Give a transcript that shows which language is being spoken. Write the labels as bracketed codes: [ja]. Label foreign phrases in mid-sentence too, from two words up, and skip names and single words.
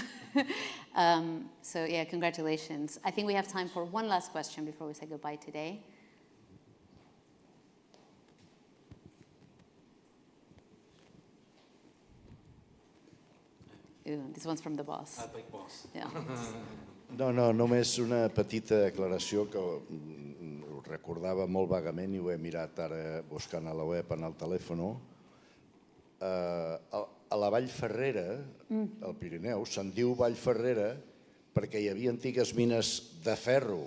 [en] So congratulations. I think we have time for one last question before we say goodbye today. This one's from the boss. Big boss. Yeah. [ca] No, només una petita aclaració que ho recordava molt vagament i ho he mirat ara buscant a la web en el telèfon. A la Vall Ferrera, al Pirineu, se'n diu Vall Ferrera perquè hi havia antigues mines de ferro.